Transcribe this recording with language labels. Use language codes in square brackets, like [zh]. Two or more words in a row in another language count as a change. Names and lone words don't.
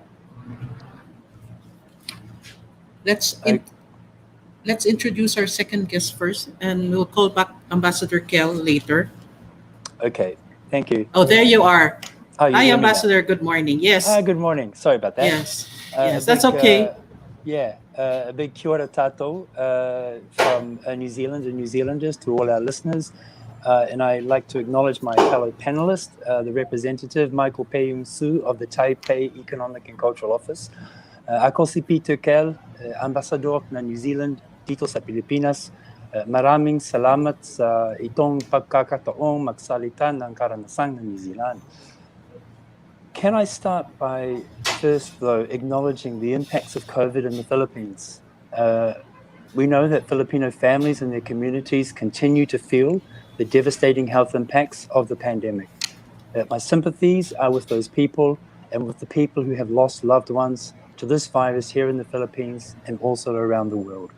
[en] Let's introduce our second guest first, and we'll call back Ambassador Kell later. Okay, thank you. Oh, there you are. Oh, you Hi, hear me now? Ambassador. Good morning. Yes. Good morning. Sorry about that. Yes. A Yes, that's big, okay. A big [mi] kia ora tātou [en] from New Zealand and New Zealanders to all our listeners. And I'd like to acknowledge my fellow panelist, the representative Michael Peiyung Su of the Taipei Economic and Cultural Office. [tl] Ako si Peter Kell, Ambassador na New Zealand dito sa Pilipinas. Maraming salamat sa itong pagkakataong magsalita ng karanasan ng New Zealand. [en] Can I start by first, though, acknowledging the impacts of COVID in the Philippines? We know that Filipino families and their communities continue to feel the devastating health impacts of the pandemic. My sympathies are with those people and with the people who have lost loved ones to this virus here in the Philippines and also around the world.